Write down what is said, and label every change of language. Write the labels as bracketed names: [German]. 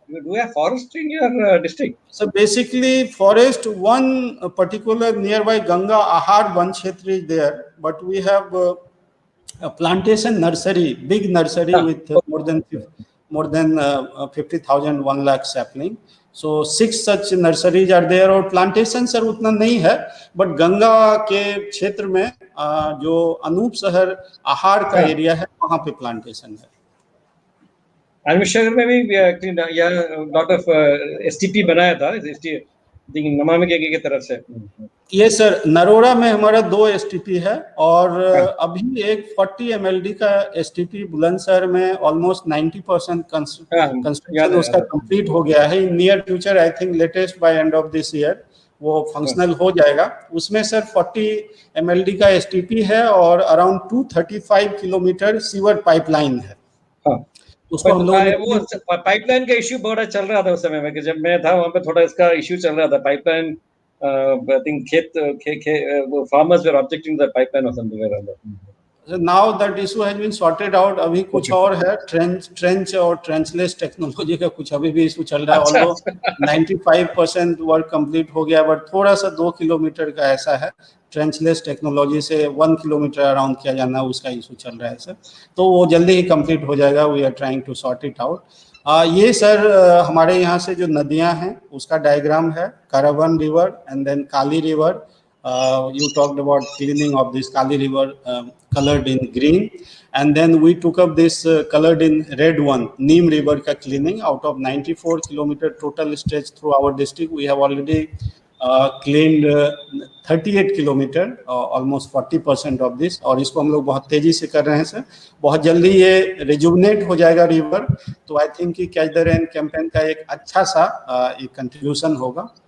[English] You do have forest in your district? So basically, forest, one particular nearby Ganga Ahar Van Kshetra is there, but we have a plantation nursery, big nursery with more than 50,000, 1 lakh sapling. So 6 such nurseries are there, [Hindi] और plantation sir उतना नहीं है, but Ganga के क्षेत्र में जो अनूप शहर आहार का एरिया है वहाँ पे plantation है। अनूपशहर में भी यहाँ lot of STP बनाया था, नमामि गंगे की तरफ से। ये सर नरोड़ा में हमारा 2 STP है, और अभी एक 40 MLD का STP बुलंदशहर में ऑलमोस्ट 90% कंस्ट्रक्शन उसका कंप्लीट हो गया है। [English] in near future I think latest by end of this year [Hindi] वो फंक्शनल हो जाएगा। उसमें सर 40 MLD का STP है और अराउंड 235 किलोमीटर सीवर पाइपलाइन है। उसको हम लोग वो पाइपलाइन का इश्यू बड़ा चल रहा था उस समय में, कि जब मैं था वहाँ पे थोड़ा इसका इश्यू चल रहा था। [English] Pipeline I think farmers were objecting to the pipeline or something like that. So now that issue has been sorted out. [Hindi] अभी कुछ और है, ट्रेंच और ट्रेंचलेस टेक्नोलॉजी का कुछ अभी भी इशू चल रहा है। ऑल्दो 95% वर्क कंप्लीट हो गया, बट थोड़ा सा 2 किलोमीटर का ऐसा है, ट्रेंचलेस टेक्नोलॉजी से 1 किलोमीटर अराउंड किया जाना, उसका इशू चल रहा है सर। तो वो जल्दी ही कंप्लीट हो जाएगा। [English] We are trying to sort it out. [Hindi] ये सर हमारे यहाँ से जो नदियाँ हैं उसका डायग्राम है। [English] Karwan river and then Kali river. You talked about cleaning of this Kali river, colored in green, and then we took up this colored in red one, Neem river ka cleaning. Out of 94 kilometer total stretch through our district, we have already cleaned 38 kilometre, almost 40% of this, [Hindi] और इसको हम लोग बहुत तेजी से कर रहे हैं सर। बहुत जल्दी ये रिजुवनेट हो जाएगा रिवर। तो [English] I think [Hindi] कि कैच द रेन कैंपेन का एक अच्छा सा एक कंट्रीब्यूशन होगा।